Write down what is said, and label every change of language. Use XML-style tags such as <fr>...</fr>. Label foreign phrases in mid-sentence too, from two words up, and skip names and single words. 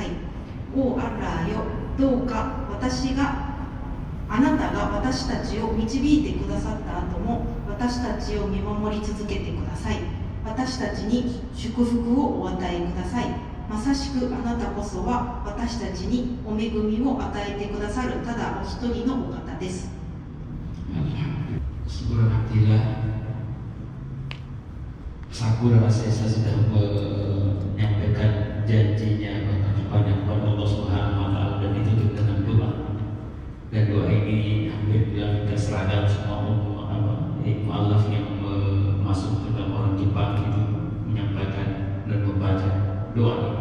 <ja>おアッラーよ、どうかあなたが私たちを導いてくださった後も私たちを見守り続けてください。私たちに祝福をお与えください。まさしくあなたこそは私たちにお恵みを与えてくださるただお一人のお方です。</ja> <id>Alhamdulillah, Sakura Asaisa sudah menyampaikan janjinya kepada Allah</id> <ar>سبحانه وتعالى,</ar> <id>dan ditutup dengan doa. Dan doa ini hampir kita seragam semua mu'alaf yang masuk ke dalam orang Jepang itu menyampaikan dan membaca doa ini.</id>